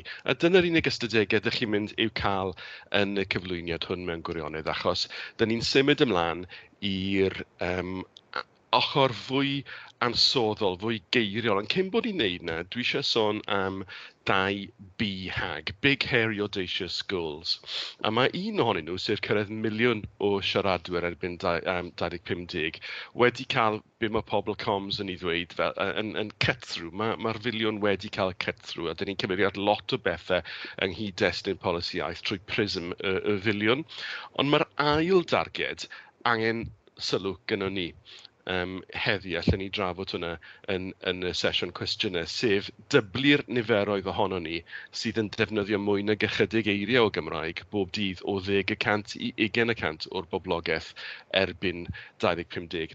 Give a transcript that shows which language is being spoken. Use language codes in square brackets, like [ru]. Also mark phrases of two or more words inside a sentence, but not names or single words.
[cy] A dyna'r unig ystadegau ydych chi'n mynd i'w cael yn y cyflwyniad hwn mewn gwirionedd, achos dyn ni'n symud ymlaen i'r ochr fwy ansoddol, fwy geiriol. Ond cyn bod i'n neud na, dwi eisiau sôn am 2 BHAG, [en] Big Hairy Audacious Goals. [cy] A mae un ohonyn nhw, sef cyrraedd miliwn o siaradwyr erbyn 2050, wedi cael be mae pobl coms yn ei ddweud yn cut-through. Mae'r filiwn wedi cael cut-through, a dyn ni'n cyfeirio at lot o bethau yng nghyd-destun polisi iaith trwy prism y filiwn. Ond mae'r ail darged angen sylw gyda ni. Heddi, allan ni drafod hwnna yn y sesiwn cwestiynau, sef dyblu'r niferoedd ohono ni sydd yn defnyddio mwy na ychydig eiriau o Gymraeg bob dydd o 10% i 20% o'r boblogaeth erbyn 2050.